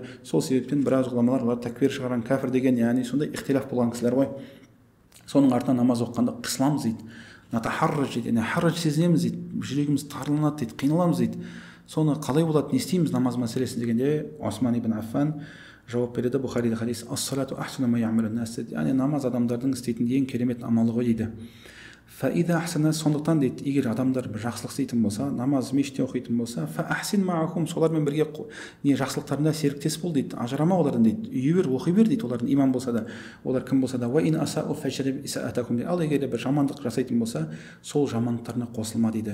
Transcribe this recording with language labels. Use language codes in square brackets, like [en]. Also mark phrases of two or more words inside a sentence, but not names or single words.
[kk] Сол себептен біраз ғұламалар олар такфир шығарған, кәфір деген, яғни сондай ихтилаф болған кісілер ғой. Соның артынан намаз оқығанда қысыламыз дейді, натахарраж дейді, яғни харраж сезінеміз дейді, жүрегіміз тарланады дейді, қиналамыз дейді. Соны қалай болады, не істейміз намаз мәселесін дегенде Осман ибн Аффан жауап береді. Бұхарида хадис: [ar] الصلاة أحسن ما يعمل الناس, [kk] яғни намаз адамдардың істейтін ең керемет амалы ғой дейді. [ar] فإذا أحسنوا, [kk] сондықтан дейді, егер адамдар бір жақсылық істейтін болса, намаз мешітте оқитын болса, [ar] فأحسن معهم, [kk] солармен бірге не жақсылықтарында серіктес бол дейді, ажырама олардан дейді, үйі бер, оқи бер дейді, олардың имам болса да, олар кім болса да. [ar] وإن أساؤوا فاجتنب إساءتهم [kk] дейді. Ал егер бір жамандық жасайтын болса, сол жамандықтарына қосылма дейді.